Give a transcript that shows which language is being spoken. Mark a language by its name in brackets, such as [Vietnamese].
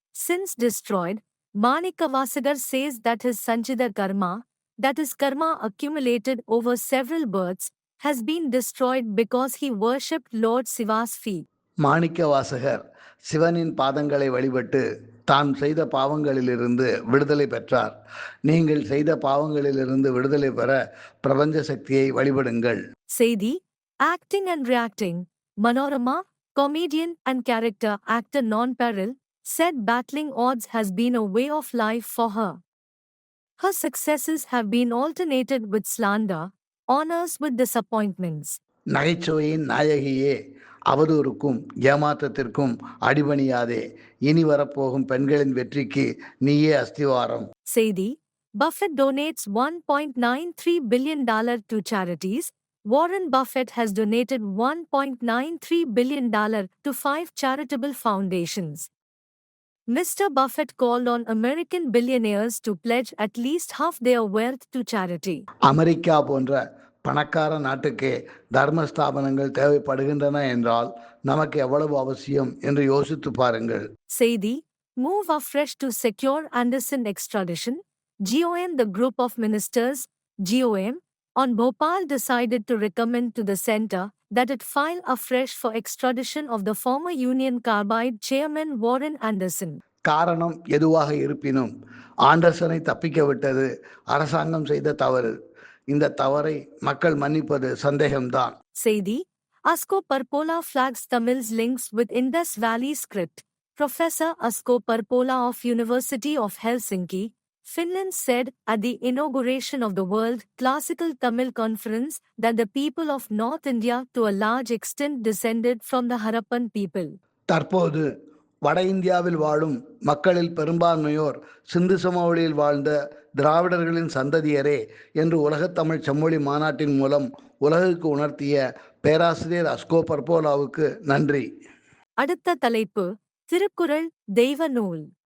[English] Since destroyed, Manikavasagar says that his Sanchida karma, that is karma accumulated over several births, has been destroyed because he worshipped Lord Shiva's feet. [Tamil] Manikka Vasagar சிவனின் பாதங்களை வழிபட்டு தான் செய்த பாவங்களிலிருந்து விடுதலை பெற்றார். நீங்கள் செய்த பாவங்களிலிருந்து விடுதலை பெற பிரபஞ்ச சக்தியை வழிபடுங்கள். செய்தி. [English] Acting and reacting. Manorama, comedian and character actor non-peril, said battling odds has been a way of life for her. Her successes have been alternated with slander, honors with disappointments. [Tamil] நகைச்சுவையின் நாயகியே, அவதூறுக்கும் ஏமாற்றத்திற்கும் அடிபணியாதே. இனி வரப்போகும் பெண்களின் வெற்றிக்கு நீயே அஸ்திவாரம். செய்தி. [English] Buffett donates $1.93 billion to charities. Warren Buffett has donated $1.93 billion to 5 charitable foundations. Mr. Buffett called on American billionaires to pledge at least half their wealth to charity. [Tamil] America போன்ற பணக்கார நாட்டுக்கே தர்மஸ்தாபனங்கள் தேவைப்படுகின்றன என்றால் நமக்கு எவ்வளவு அவசியம் என்று யோசித்து பாருங்கள். செய்தி. [English] Move afresh to secure Anderson extradition. GOM, the group of ministers, GOM, on Bhopal decided to recommend to the centre that it file afresh for extradition of the former Union Carbide chairman Warren Anderson. [Tamil] காரணம் எதுவாக இருப்பினும் ஆண்டர்சனை தப்பிக்க விட்டது அரசாங்கம் செய்த தவறு. இந்த தவறை மக்கள் மன்னிப்பது சந்தேகம்தான். செய்தி. [English] Asko Parpola flags Tamil's links with Indus Valley script. Professor Asko Parpola of University of Helsinki, Finland said at the inauguration of the World Classical Tamil Conference that the people of North India to a large extent descended from the Harappan people. [Tamil] தற்போது வட இந்தியாவில் வாழும் மக்களில் பெரும்பான்மையோர் சிந்து சமவெளியில் வாழ்ந்த திராவிடர்களின் சந்ததியரே என்று உலகத்தமிழ் செம்மொழி மாநாட்டின் மூலம் உலகுக்கு உணர்த்திய பேராசிரியர் அஸ்கோ பர்போலாவுக்கு நன்றி. அடுத்த தலைப்பு. திருக்குறள் தெய்வ நூல்.